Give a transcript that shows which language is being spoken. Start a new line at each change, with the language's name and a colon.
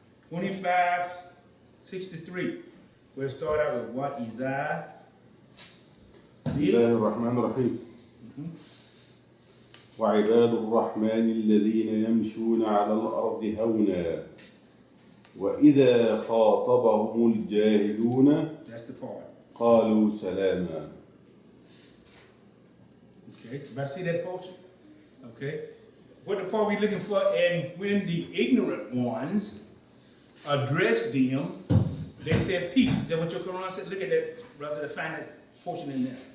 English: $25, 63. We'll start out with what Isaiah.
Arabic: بسم الله الرحمن الرحيم. وعباد الرحمن الذين يمشون على الأرض هونا وإذا خاطبهم الجاهلون
English: That's the part.
Arabic: قالوا سلاما.
English: Okay, about to see that portion? Okay. What the part we looking for? And when the ignorant ones addressed them, they said peace. Is that what your Quran said? Look at that, brother, to find that portion in there.